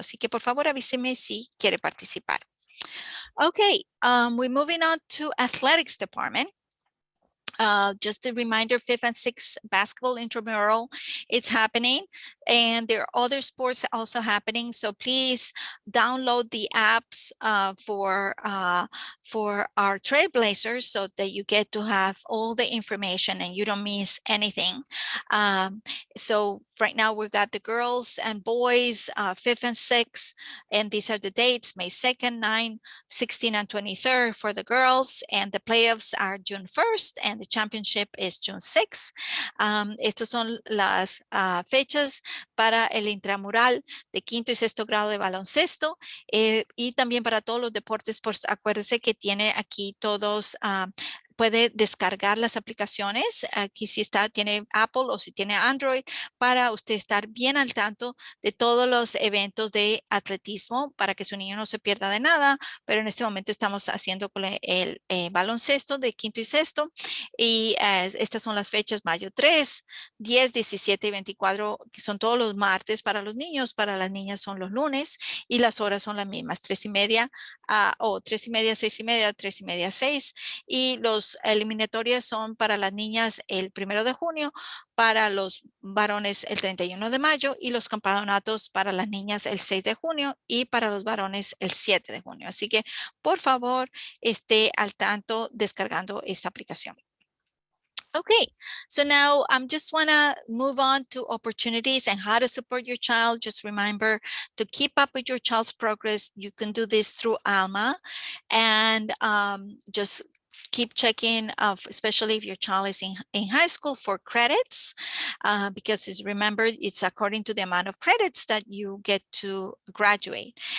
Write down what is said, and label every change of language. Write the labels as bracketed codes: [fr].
[es] Así que por favor avíseme si quiere participar. [en] Okay, we're moving on to athletics department. Just a reminder, 5th and 6th basketball intramural, it's happening. And there are other sports also happening. So please download the apps for our Trailblazers so that you get to have all the information and you don't miss anything. So right now we've got the girls and boys, 5th and 6th, and these are the dates, May 2nd, 9, 16, and 23rd for the girls, and the playoffs are June 1st, and the championship is June 6th. [es] Estas son las fechas para el intramural de quinto y sexto grado de baloncesto y también para todos los deportes. Pues acuérdese que tiene aquí todos puede descargar las aplicaciones. Aquí si tiene Apple o si tiene Android para usted estar bien al tanto de todos los eventos de atletismo para que su niño no se pierda de nada. Pero en este momento estamos haciendo con el baloncesto de quinto y sexto y estas son las fechas: mayo 3, 10, 17 y 24, que son todos los martes para los niños. Para las niñas son los lunes y las horas son las mismas, 3:30 o 3:30, 6:30, 3:30, 6. Y los eliminatorias son para las niñas el 1 de junio, para los varones el 31 de mayo y los campeonatos para las niñas el 6 de junio y para los varones el 7 de junio. Así que por favor esté al tanto descargando esta aplicación. [en] Okay, so now just want to move on to opportunities and how to support your child. Just remember to keep up with your child's progress. You can do this through Alma and just keep checking, especially if your child is in high school, for credits, because remember, it's according to the amount of credits that you get to graduate.